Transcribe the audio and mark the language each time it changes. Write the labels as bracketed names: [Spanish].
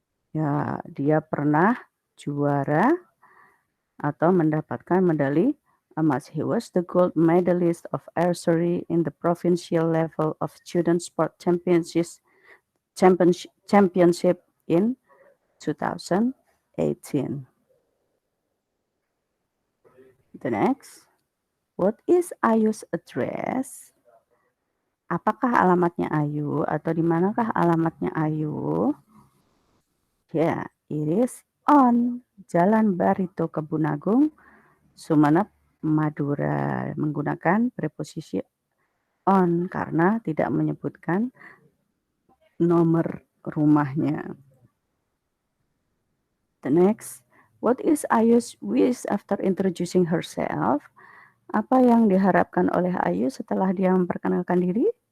[Indonesian] Ya, dia pernah juara atau mendapatkan medali emas. [English] He was the gold medalist of archery in the provincial level of student sport championship in 2018. The next, what is Ayu's address? [Indonesian] Apakah alamatnya Ayu atau di manakah alamatnya Ayu? [English] Ya, it is on Jalan Barito Kebun Agung, Sumeneb, Madura. [Indonesian] Menggunakan preposisi on karena tidak menyebutkan nomor rumahnya. [English] The next, what is Ayu's wish after introducing herself? [Indonesian] Apa yang diharapkan oleh Ayu setelah dia memperkenalkan diri?